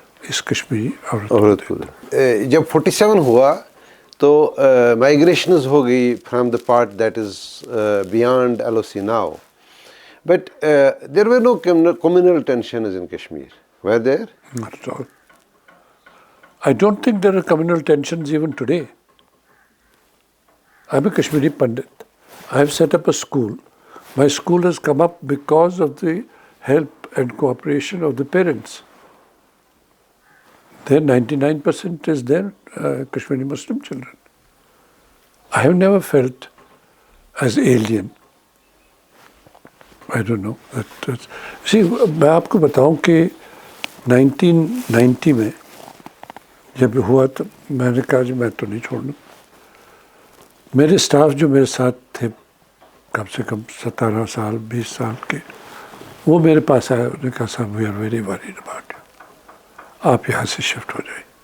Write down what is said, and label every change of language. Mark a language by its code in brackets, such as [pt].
[ur] اس کشمیری عورت کو. جب 47 ہوا تو مائگریشنز ہو گئی [en] From the part that is beyond LOC now, but there were no communal tensions in Kashmir, were there? Not at all. I don't think there are communal tensions even today. I'm a Kashmiri Pandit. I have set up a school. My school has come up because of the help and cooperation of the parents. There 99% is there Kashmiri Muslim children. I have never felt as alien. I don't know. See, [ur] میں آپ کو بتاؤں کہ 1990 میں جب ہوا تو میں نے کہا جی میں تو نہیں چھوڑنا. میرے اسٹاف جو میرے ساتھ تھے کم سے کم 17 سال 20 سال کے, وہ میرے پاس آئے, انہوں نے کہا صاحب [en] we are very worried about you, [ur] آپ یہاں سے شفٹ ہو جائیں.